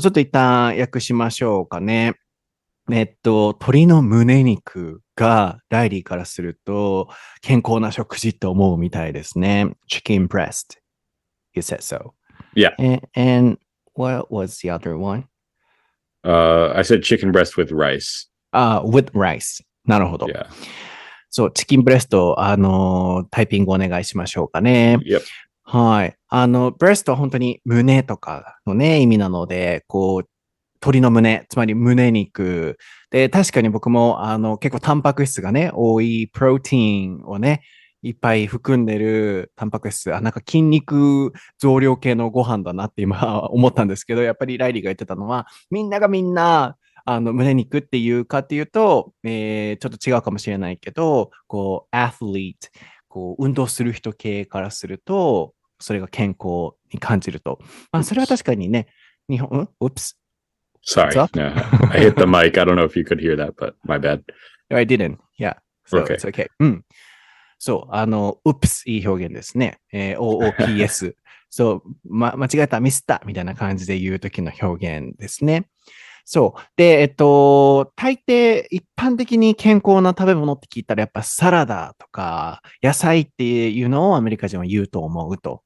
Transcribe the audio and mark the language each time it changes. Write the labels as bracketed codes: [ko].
[ja] ちょっと一旦訳しましょうかね。鶏の胸肉がライリーからすると健康な食事と思うみたいですね。 [en] Chicken breast. You said so. Yeah. And what was the other one? I said chicken breast with rice. With rice. [ja] なるほど。 [en] Yeah. [ja] そう、チキンブレスト、タイピングお願いしましょうかね。 [en] Yep. [ja] はい。ブレストは本当に胸とかのね、意味なので、こう、鶏の胸、つまり胸肉。で、確かに僕も、結構タンパク質がね、多いプロテインをね、いっぱい含んでるタンパク質、なんか筋肉増量系のご飯だなって今思ったんですけど、やっぱりライリーが言ってたのは、みんながみんな、胸肉っていうかっていうと、ちょっと違うかもしれないけど、こう、アスリート、こう、運動する人系からすると、それが健康に感じると。まあ、それは確かにね、日本、Oops. [en] Sorry. No, I hit the mic. I don't know if you could hear that, but my bad. I didn't. Yeah. So Okay. it's okay. うん。 [ja] そう、Oops いい表現ですね。 OOPS。そう、間違えた、ミスったみたいな感じで言うときの表現ですね。そう。で、大抵一般的に健康な食べ物って聞いたらやっぱサラダとか野菜っていうのをアメリカ人は言うと思うと。